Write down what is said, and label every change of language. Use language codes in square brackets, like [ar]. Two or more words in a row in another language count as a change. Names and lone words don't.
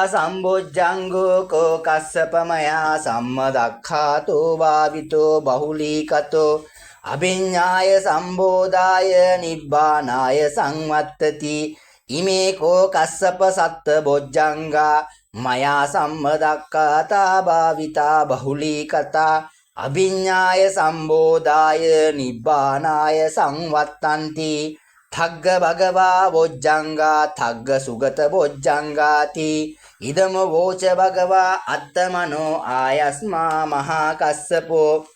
[pi] සම්බොජ්ජංගෝ කෝ කස්සප මයා සම්මදක්ඛාතෝ භාවිතෝ බහුලී කතෝ අභිඤ්ඤාය සම්බෝධාය නිබ්බානාය සංවත්තති ඉමේ කෝ කස්සප සත්ත බොජ්ජංගා මයා සම්මදක්ඛාතා භාවිතා බහුලී කතා අභිඤ්ඤාය සම්බෝධාය නිබ්බානාය සංවත්තන්ති තග්ග භගවා බොජ්ජංගා තග්ග සුගත බොජ්ජංගාති ඉදම වෝච භගවා අත්තමනෝ ආයස්මා මහා කස්සපෝ